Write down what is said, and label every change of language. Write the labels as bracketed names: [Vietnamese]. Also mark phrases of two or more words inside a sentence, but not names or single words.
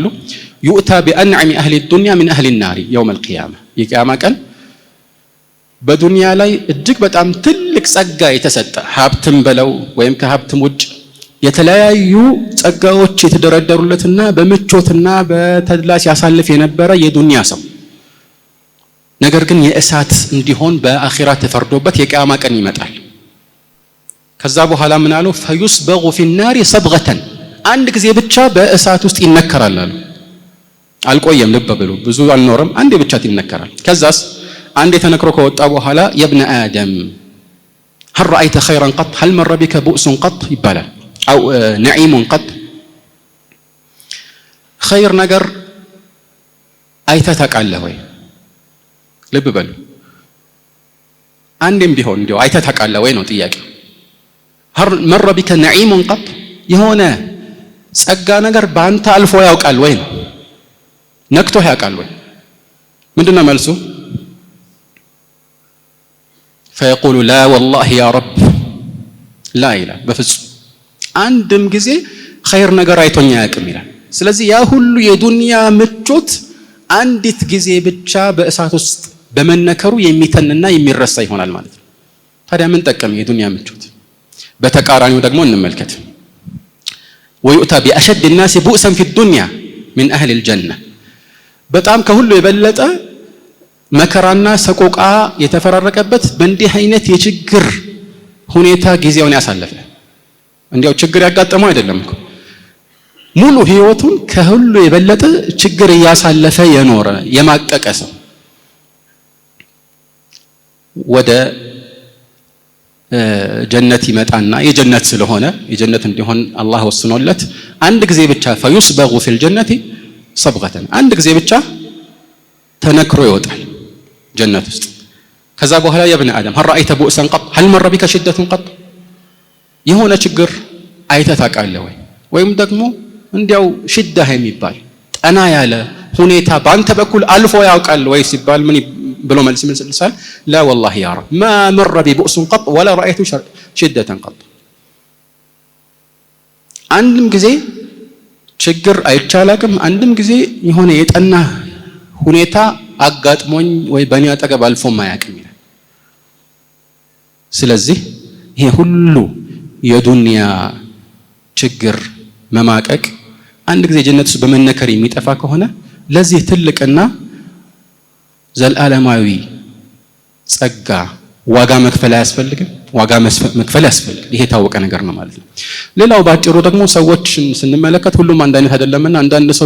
[Arabic] يؤتى بأنعم أهل الدنيا من أهل النار يوم القيامة። [Amharic] የቂያማ ቀን በዱንያ ላይ እጅግ በጣም ትልቅ ጸጋ የተሰጠ ሀብትም በለው ወይም ከሀብትም ውጭ የተለያዩ ጸጋዎች የተደረደሩለትና በምቾትና በተድላ ሲያሳልፍ የነበረ የዱንያ ሰው ነገር ግን የእሳት እንዲሆን በአኺራ ተፈርዶበት የቂያማ ቀን ይመጣል። ከዛ በኋላ ምን አሉ? [Arabic] فيسبغ في النار صبغة [Amharic] አንድ ጊዜ ብቻ በእሳት ውስጥ ይነከራል አሉ። አልቆየም፣ ልብ በሉ፣ ብዙ አልኖርም፣ አንዴ ብቻ ይነከራል። ከዛስ አንዴ ተነክሮ ከወጣ በኋላ የብነ አደም [Arabic] هل رأيت خيرا قط هل مر بك بؤس قط [Amharic] ይባላል [Arabic] أو نعيم قط። [Amharic] ኸይር ነገር አይተህ ታውቃለህ ወይ? ልብ በሉ፣ አንዴም ቢሆን እንዲያው አይተህ ታውቃለህ ወይ ነው ጥያቄው። [Arabic] هل مر بك نعيم قط [Amharic] የሆነ ጸጋ ነገር በአንተ አልፎ ያውቃል ወይ ነው? ነክቶህ ያውቃል ወይ? ምንድነው መልሱ? [Arabic] فيقول لا والله يا رب لا [Amharic] ይላል። በፍጹም አንድም ጊዜ ኸይር ነገር አይቶኛ ያውቅም ይላል። ስለዚህ ያ ሁሉ የዱንያ ምቾት አንዲት ጊዜ ብቻ በእሳት ውስጥ በመነከሩ የሚተንና የሚረሳ ይሆናል ማለት ነው። ታዲያ ምን ጠቀም የዱንያ ምቾት? በተቃራኒው ደግሞ እንመልከት። [Arabic] ويؤتى بأشد الناس بؤسا في الدنيا من أهل الجنة። [Amharic] በጣም ከሁሉ የበለጠ መከራና ሰቆቃ የተፈራረቀበት በእንዲህ አይነት የችግር ሁኔታ ጊዜውን ያሳለፈ እንዲያው ችግር ያጋጠመው አይደለም እኮ ሙሉ ህይወቱን ከሁሉ የበለጠ ችግር ያሳለፈ የኖረ የማቀቀ ሰው ወደ ጀነት ይመጣና የጀነት ስለሆነ የጀነት እንዲሆን አላህ ወስኖለት አንድ ጊዜ ብቻ [Arabic] فيصبغ في الجنة صبغة [Amharic] አንድ ጊዜ ብቻ ተነክሮ ይወጣል ጀነት ውስጥ ከዛ በኋላ [Arabic] يا ابن آدم هل رأيت بؤسا قط هل مر بك شدة قط [Amharic] የሆነ ችግር አይተህ ታውቃለህ ወይ ወይም ደግሞ እንዲያው ሽዳ የሚባል ጠና ያለ ሁኔታ ባንተ በኩል አልፎ ያውቃል ወይ ሲባል ምን ብሎ መልስ ይመልሳል [Arabic] لا والله يا رب ما مر بي بؤس قط ولا رأيت شدة قط [Amharic] አንድም ጊዜ ችግር አይቻላቅም አንድም ጊዜ የሆነ የጠና ሁኔታ አጋጥሞኝ ወይ በእኔ አጠገብ አልፎ ማያውቅም ይላል ስለዚህ ይሄ ሁሉ የዱንያ ችግር መማቀቅ አንድ ጊዜ ጀነት ውስጥ በመነከር የሚጠፋ ከሆነ ለዚህ ትልቅና ዘላለማዊ ጸጋ ዋጋ መክፈል አያስፈልግም ዋጋ መክፈል ያስፈልጋል ይሄ ታወቀ ነገር ነው ማለት ነው ሌላው ባጭሩ ደግሞ ሰዎችን ስንመለከት ሁሉም አንድ አይነት አይደለምና አንዳንድ ሰው